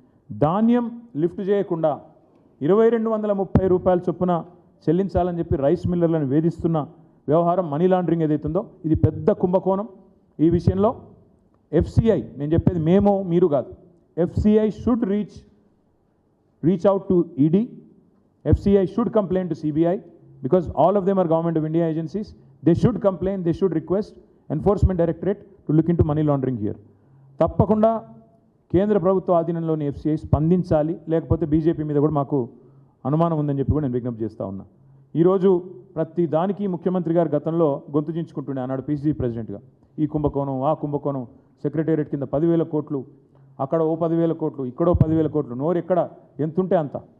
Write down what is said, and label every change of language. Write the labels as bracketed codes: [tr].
[te] ధాన్యం లిఫ్ట్ చేయకుండా 2230 రూపాయల చొప్పున చెల్లించాలని చెప్పి రైస్ మిల్లర్లను వేధిస్తున్న వ్యవహారం, మనీ లాండరింగ్ ఏదైతుందో ఇది పెద్ద కుంభకోణం. ఈ విషయంలో ఎఫ్సిఐ, నేను చెప్పేది మేము మీరు కాదు, [en] FCI should reach out to ED. FCI should complain to CBI because all of them are Government of India agencies. They should complain, they should request Enforcement Directorate to look into money laundering here. [te] తప్పకుండా కేంద్ర ప్రభుత్వ ఆధీనంలోని FCI స్పందించాలి, లేకపోతే BJP మీద కూడా మాకు అనుమానం ఉందని చెప్పి కూడా నేను విజ్ఞప్తి చేస్తూ ఉన్నా. ఈరోజు ప్రతి దానికి ముఖ్యమంత్రి గారు గతంలో గొంతు చించుకుంటుండే, ఆనాడు PCC ప్రెసిడెంట్గా. ఈ కుంభకోణం, ఆ కుంభకోణం, సెక్రటేరియట్ కింద 10,000 కోట్లు, అక్కడ ఓ 10,000 కోట్లు, ఇక్కడో 10,000 కోట్లు, నోరు ఎక్కడ ఎంతుంటే అంత.